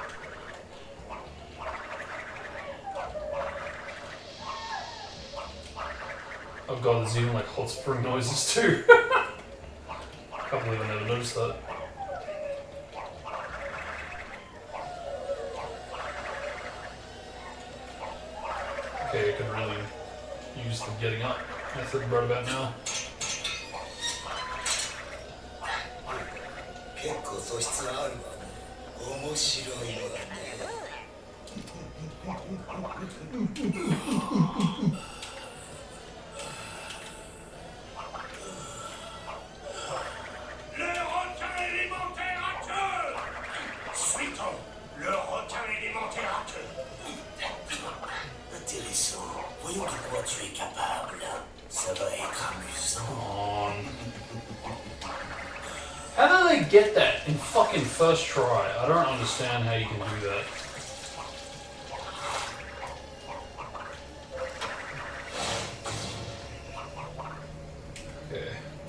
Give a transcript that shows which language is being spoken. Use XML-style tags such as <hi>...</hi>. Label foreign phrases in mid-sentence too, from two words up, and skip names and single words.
<en>Oh god, there's even like hot spring noises too. Can't believe I never noticed that. Okay, I can really use the getting up method right about now.</en> <ja>結構素質はあるわね。面白いわね。</ja> <fr>Le requin élémentaire à queue! Suivons le requin élémentaire à queue. Intéressant. Voyons de quoi tu es capable. Ça va être amusant.</fr> <en>Come on. How do they get that in fucking first try? I don't understand how you can do that. Okay.</en>